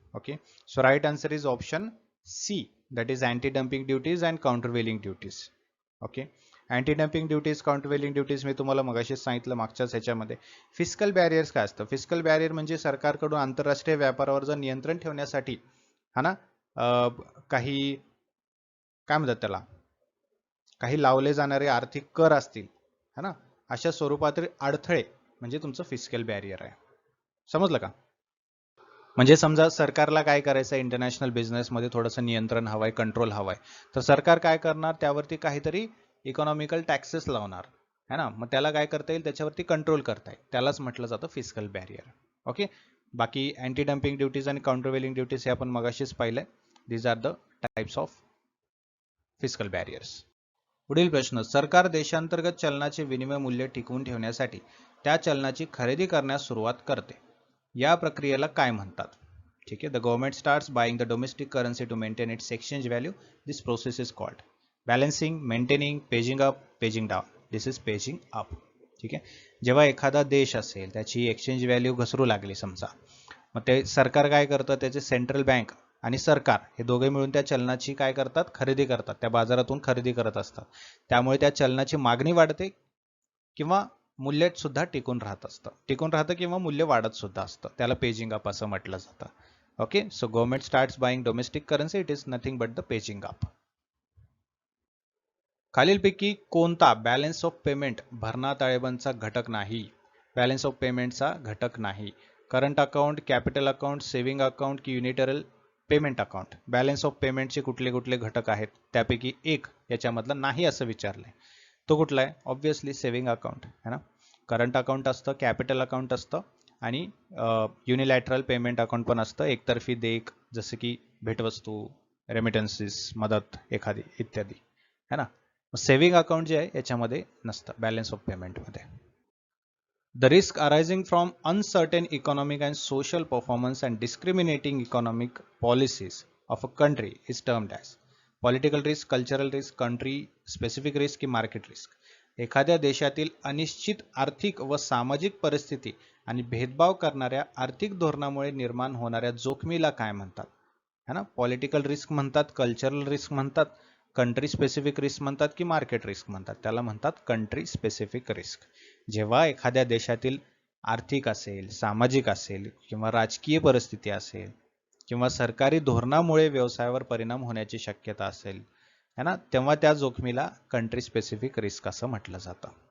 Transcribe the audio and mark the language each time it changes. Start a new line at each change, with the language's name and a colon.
English: Okay, so right answer is option C, that is anti-dumping duties and countervailing duties.
Marathi: Okay, anti dumping duties, काउंटरव्हेलिंग duties मी तुम्हाला मगाशीच सांगितलं मागच्याच ह्याच्यामध्ये. Fiscal barriers काय असतं? फिस्कल बॅरियर म्हणजे सरकारकडून आंतरराष्ट्रीय व्यापारावर जर नियंत्रण ठेवण्यासाठी, हा ना, काही काय म्हणतात त्याला, काही लावले जाणारे आर्थिक कर असतील, है ना, अशा स्वरूपातील अडथळे म्हणजे तुमचं फिस्कल बॅरियर आहे. समजलं का? म्हणजे समजा सरकारला काय करायचं, इंटरनॅशनल बिझनेसमध्ये थोडंसं नियंत्रण हवंय, कंट्रोल हवंय, तर सरकार काय करणार? त्यावरती काहीतरी इकॉनॉमिकल टॅक्सेस लावणार, है ना? मग त्याला काय करता येईल? त्याच्यावरती कंट्रोल करता येईल. त्यालाच म्हटलं जातं फिस्कल बॅरियर. ओके, बाकी अँटी डम्पिंग ड्युटीज आणि काउंटरव्हेलिंग ड्युटीज हे आपण मगाशीच पाहिलंय.
English: These are the types of fiscal barriers.
Marathi: पुढील प्रश्न, सरकार देशांतर्गत चलनाचे विनिमय मूल्य टिकवून ठेवण्यासाठी त्या चलनाची खरेदी करण्यास सुरुवात करते. या प्रक्रियेला काय म्हणतात? ठीक आहे,
English: The government starts buying the domestic currency to maintain its exchange value. This process is called balancing, maintaining, pegging up, pegging down. This is pegging up.
Marathi: ठीक आहे, जेव्हा एखादा देश असेल त्याची एक्सचेंज व्हॅल्यू घसरू लागली समजा, मग ते सरकार काय करतं? त्याचे सेंट्रल बँक आणि सरकार हे दोघे मिळून त्या चलनाची काय करतात? खरेदी करतात. त्या बाजारातून खरेदी करत असतात. त्यामुळे त्या चलनाची मागणी वाढते किंवा मूल्य सुद्धा टिकून राहत असतं. टिकून राहतं किंवा मूल्य वाढत सुद्धा असतं. त्याला पेजिंग अप असं म्हटलं जातं.
English: Okay, so government starts buying domestic currency, it is nothing but the pegging up.
Marathi: खालीलपैकी कोणता बॅलन्स ऑफ पेमेंट भरणा ताळेबंदचा घटक नाही? बॅलन्स ऑफ पेमेंटचा घटक नाही. Current account, capital account, saving account की युनिटरल पेमेंट अकाउंट? बॅलन्स ऑफ पेमेंटचे कुठले कुठले घटक आहेत? त्यापैकी एक याच्यामधला नाही असं विचारलंय. तो कुठला आहे? ऑब्व्हियसली सेव्हिंग अकाउंट, है ना. करंट अकाउंट असतं, कॅपिटल अकाउंट असतं आणि युनिलॅटरल पेमेंट अकाउंट पण असतं, एकतर्फी देख, जसं की भेटवस्तू, रेमिटन्सेस, मदत एखादी इत्यादी, है ना. सेव्हिंग अकाउंट जे आहे याच्यामध्ये नसतं बॅलन्स ऑफ पेमेंटमध्ये.
English: The risk arising from uncertain economic and social performance and discriminating economic policies of a country is termed as political risk, cultural risk, country specific risk की market risk?
Marathi: एखाद्या देशातील अनिश्चित आर्थिक व सामाजिक परिस्थिती आणि भेदभाव करणाऱ्या आर्थिक धोरणामुळे निर्माण होणाऱ्या जोखमीला काय म्हणतात? है ना, पॉलिटिकल रिस्क म्हणतात, कल्चरल रिस्क म्हणतात, कंट्री स्पेसिफिक रिस्क म्हणतात की मार्केट रिस्क म्हणतात? त्याला म्हणतात कंट्री स्पेसिफिक रिस्क. जेव्हा एखाद्या देशातील आर्थिक असेल, सामाजिक असेल किंवा राजकीय परिस्थिती असेल किंवा सरकारी धोरणामुळे व्यवसायावर परिणाम होण्याची शक्यता असेल, है ना, तेव्हा त्या जोखमीला कंट्री स्पेसिफिक रिस्क असं म्हटलं जातं.